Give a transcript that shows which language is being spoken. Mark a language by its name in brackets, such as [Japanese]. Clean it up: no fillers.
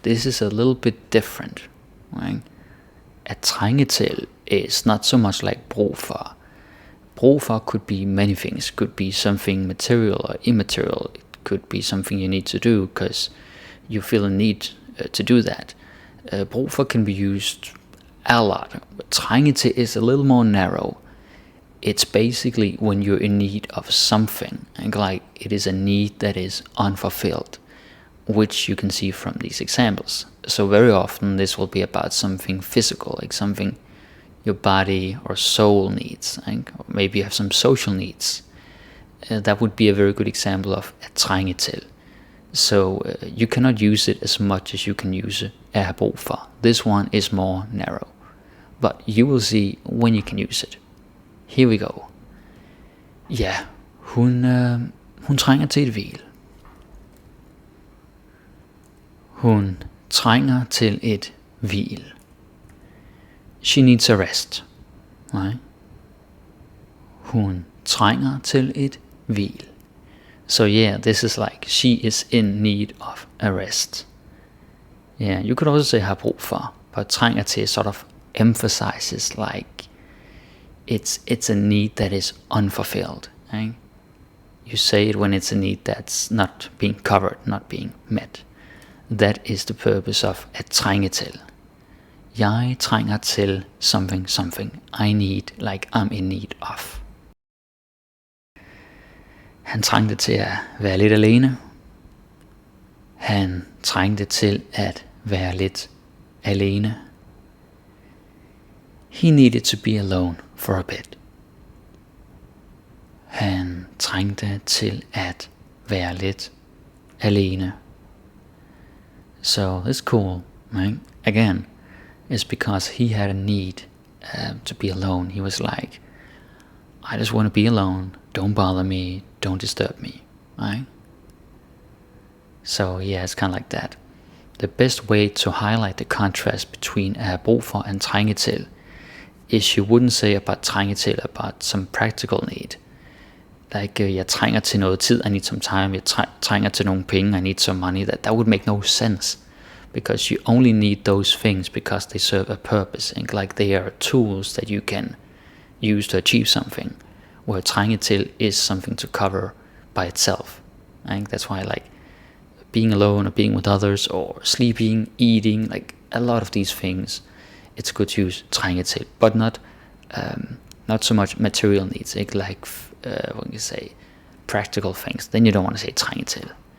[English] This is a little bit different, right? At trænge til is not so much like brug for. Brug for could be many things. Could be something material or immaterial. It could be something you need to do because you feel a need to do that. Brug for can be used a lot. But trænge til is a little more narrow. It's basically when you're in need of something, like it is a need that is unfulfilled, which you can see from these examples. So very often this will be about something physical, like something your body or soul needs, or maybe you have some social needs. That would be a very good example of at trænge til. So you cannot use it as much as you can use it at have brug for. This one is more narrow, but you will see when you can use it. Here we go. [Danish] Ja, hun trænger til et hvil. Hun trænger til et hvil. [English] She needs a rest. Right? [Danish] Hun trænger til et hvil. [English] So yeah, this is like she is in need of a rest. Yeah, you could also say har brug for, but trænger til sort of emphasizes like it's a need that is unfulfilled. Right? You say it when it's a need that's not being covered, not being met. That is the purpose of at trænge til. [Danish] Jeg trænger til [English] something. I need, like I'm in need of. [Danish] Han trængte til at være lidt alene. Han trængte til at være lidt alene. [English] He needed to be alone for a bit. [Danish] Han trængte til at være lidt alene. [English] So it's cool, right? Again, it's because he had a need to be alone. He was like, I just want to be alone. Don't bother me. Don't disturb me, right? So yeah, it's kind of like that. The best way to highlight the contrast between at have brug for and trænge til is you wouldn't say about trænge til about some practical need. Like [Danish] jeg trænger til noget tid, [English] I need some time. [Danish] Jeg trænger til nogle penge, [English] I need some money. That would make no sense, because you only need those things because they serve a purpose, and like they are tools that you can use to achieve something. Where trænge til is something to cover by itself. I think that's why like being alone or being with others or sleeping, eating, like a lot of these things, it's good to use trænge til, but not so much material needs, like when you say practical things, then you don't want to say trænge til.